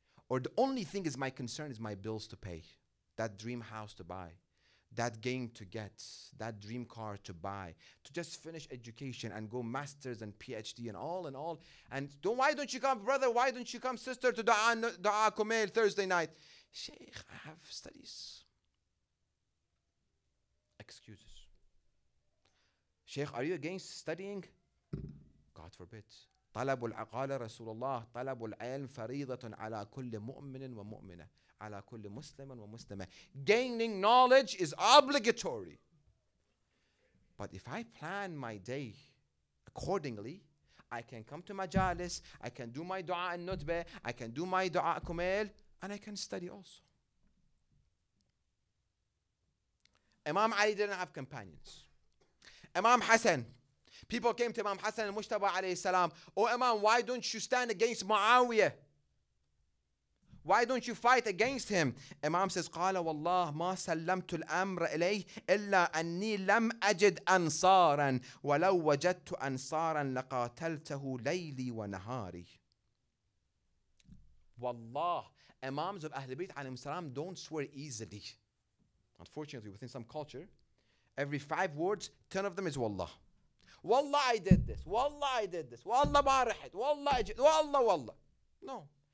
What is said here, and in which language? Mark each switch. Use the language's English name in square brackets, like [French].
[English] Or the only thing is my concern is my bills to pay, that dream house to buy, that game to get, that dream car to buy, to just finish education and go masters and PhD and all. And why don't you come, brother? Why don't you come, sister, to Dua Kumail Thursday night? Sheikh, I have studies. Excuses. Sheikh, are you against studying? God forbid. [Arabic] قال رسول الله طلب العلم فريضة على كل مؤمن ومؤمنة على كل مسلم ومسلمة. [English] Gaining knowledge is obligatory. But if I plan my day accordingly, I can come to majalis, I can do my dua and nutbah, I can do my dua kumail, and I can study also. Imam Ali didn't have companions. Imam Hassan, people came to Imam Hassan al-Mujtaba alayhi salam, oh Imam, why don't you stand against Muawiyah? Why don't you fight against him? Imam says, [Arabic] قال والله ما سلمت الأمر إليه إلا أني لم أجد أنصارا ولو وجدت أنصارا لقاتلته ليلي ونهاري. [English] Wallah, Imams of Ahlul Bayt alayhim salam don't swear easily. Unfortunately, within some culture, every 5 words, 10 of them is Wallah. Wallah, I did this. Wallah, I did this. Wallah, barahit. Wallah, Wallah, Wallah. No.